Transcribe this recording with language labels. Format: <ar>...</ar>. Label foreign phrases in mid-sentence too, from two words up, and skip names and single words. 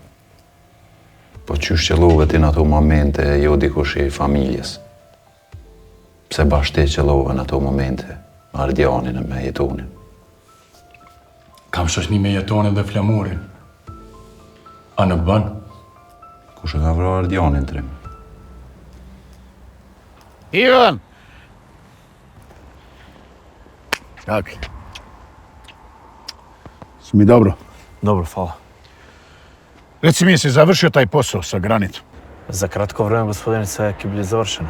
<sq>Po qysh qëllove ti në ato momente jo dikush i familjes? Pse bashkë ti qëllove në ato momente Ardianin me jetonin? Kam shoqni me jetonin dhe Flamurin. A nuk ban? Kush e ka vra Ardianin trim?</sq> <sr>Ivan! Как? Smi dobro. Dobro, hvala. Reci mi, jesi završio taj posao sa granitom? Za kratko vreme, gospodine, sve je bilo završeno.</sr>